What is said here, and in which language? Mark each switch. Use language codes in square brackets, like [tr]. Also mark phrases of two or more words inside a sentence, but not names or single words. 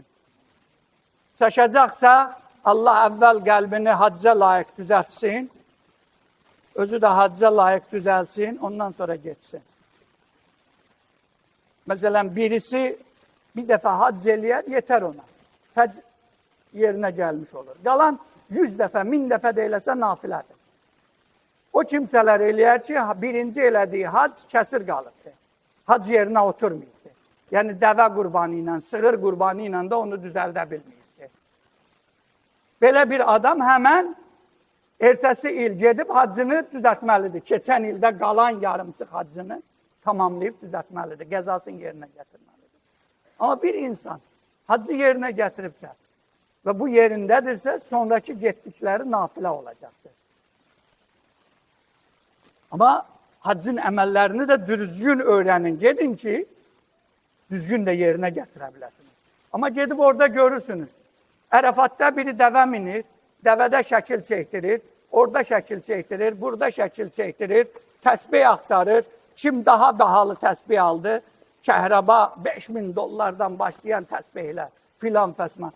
[tr] Saçacaksa Allah evvel kalbini hacca layık düzeltsin. Özü de hacca layık düzelsin. Ondan sonra geçsin. Mesela birisi bir defa hac eləyər, yeter ona. Fəc yerine gelmiş olur. [az] Qalan 100 defa, 1000 defa da eləsə nafilədir. O kimsələr eləyər ki, birinci elədiyi hac kəsir qalıbdır. Hac yerinə oturmayıbdır. Yəni dəvə qurbanı ilə, sığır qurbanı ilə də onu düzəldə bilməyibdir. Belə bir adam həmən ertəsi il gedib haccını düzəltməlidir. Keçən ildə qalan yarımçıq haccını tamamlayıb düzəltməlidir. Qəzasını yerinə gətirməlidir. Amma bir insan haccı yerinə gətiribsə və bu yerindədirsə, sonraki getdikləri nafilə olacaqdır. Ama haccın əməllərini də düzgün öğrenin. [tr] Gedin ki, düzgün de yerine getirebilirsiniz. Ama gidip orada görürsünüz. [az] Ərafatda biri dəvə minir, dəvədə şəkil çəkdirir, orada şəkil çəkdirir, burada şəkil çəkdirir, təsbih axtarır. Kim daha bahalı təsbih aldı? Kəhraba $5000 başlayan təsbihlər, filan fəsman.